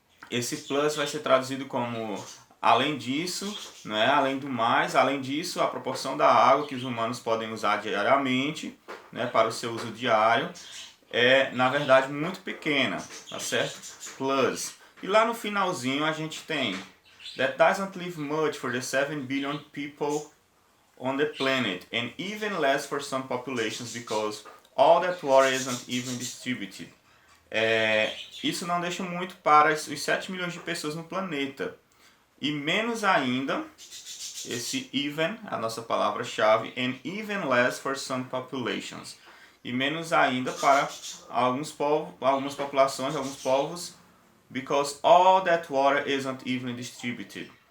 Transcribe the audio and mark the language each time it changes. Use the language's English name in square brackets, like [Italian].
[Portuguese] Esse plus vai ser traduzido como além disso, né? Além do mais, além disso, a proporção da água que os humanos podem usar diariamente, né, para o seu uso diário é, na verdade, muito pequena, tá certo? [English] Plus. [Portuguese] E lá no finalzinho a gente tem [English] that doesn't leave much for the 7 billion people on the planet and even less for some populations because all that water isn't even distributed. [Portuguese] Isso não deixa muito para os 7 milhões de pessoas no planeta. E menos ainda, esse even, a nossa palavra-chave, [English] and even less for some populations. [Portuguese] E menos ainda para alguns povos, algumas populações, alguns povos, [English] because all that water isn't even distributed.